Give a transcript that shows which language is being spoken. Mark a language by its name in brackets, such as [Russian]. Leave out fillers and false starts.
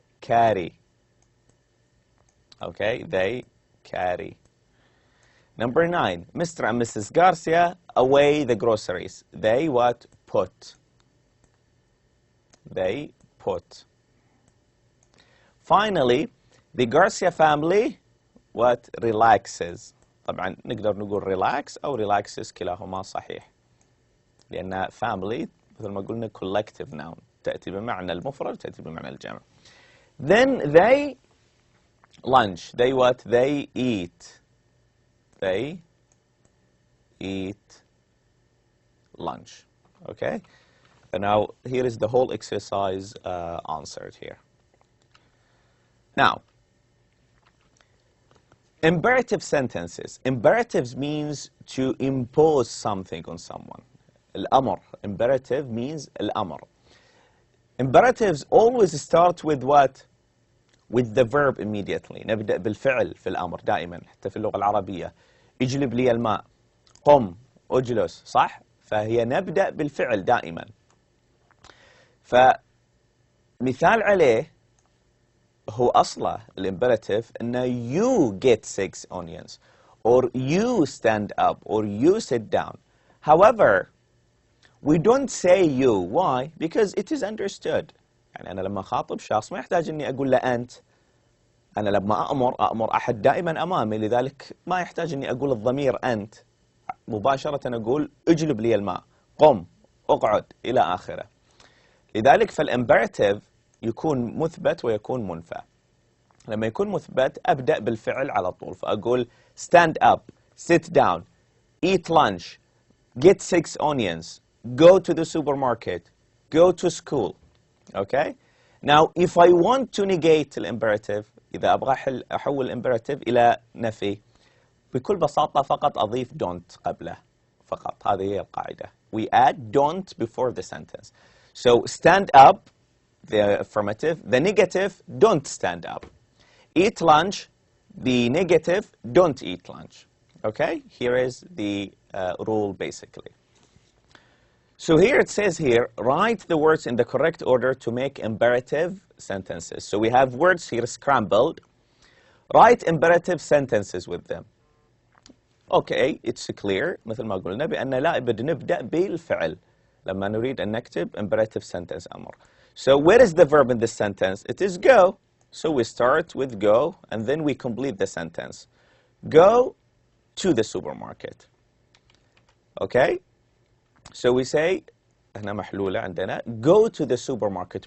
[English] Carry. Okay, they carry. Number 9, Mr. and Mrs. Garcia away the groceries. They what? Put. They put. Finally, the Garcia family what? Relaxes. [Arabic] طبعا نقدر نقول relax أو relaxes كلاهما صحيح. لأن family مثل ما قلنا collective noun تأتي بمعنى المفرد وتأتي بمعنى الجمع. [English] Then they lunch. They what? They eat. They eat lunch. Okay? And now here is the whole exercise answered here. Now, imperative sentences. Imperatives means to impose something on someone. [Arabic] الأمر. [English] Imperative means الأمر. Imperatives always start with what? With the verb immediately. [Arabic] نبدأ بالفعل في الأمر دائما حتى في اللغة العربية. اجلب لي الماء. قم. اجلس. صح؟ فهي نبدأ بالفعل دائما. فمثال عليه هو أصله الإمبerative إنه [English] you get 6 onions or you stand up or you sit down. However, we don't say you. Why? Because it is understood. [Arabic] يعني أنا لما أخاطب شخص ما يحتاج إني أقول له أنت. أنا لما أأمر أحد دائما أمامي، لذلك ما يحتاج إني أقول الضمير أنت. مباشرة أقول اجلب لي الماء، قم، اقعد، إلى آخره. لذلك فالإمبerative يكون مثبت ويكون منفى. لما يكون مثبت أبدأ بالفعل على طول، فأقول [English] stand up, sit down, eat lunch, get 6 onions, go to the supermarket, go to school. Okay? Now, if I want to negate [Arabic] الإمبerative، إذا أبغى أحول الإمبerative إلى نفي، بكل بساطة فقط أضيف don't قبله فقط. هذه هي القاعدة. [English] We add don't before the sentence. So stand up, the affirmative. The negative, don't stand up. Eat lunch, the negative, don't eat lunch. Okay? Here is the rule basically. So here it says here, write the words in the correct order to make imperative sentences. So we have words here scrambled. Write imperative sentences with them. Okay, it's clear [Arabic] مثل ما قلنا بأن لا بد نبدأ بالفعل لما نريد أن نكتب imperative sentence أمر. [English] So where is the verb in this sentence? It is go. So we start with go and then we complete the sentence. Go to the supermarket. Okay? So we say [Arabic] هنا محلولة عندنا [English] go to the supermarket.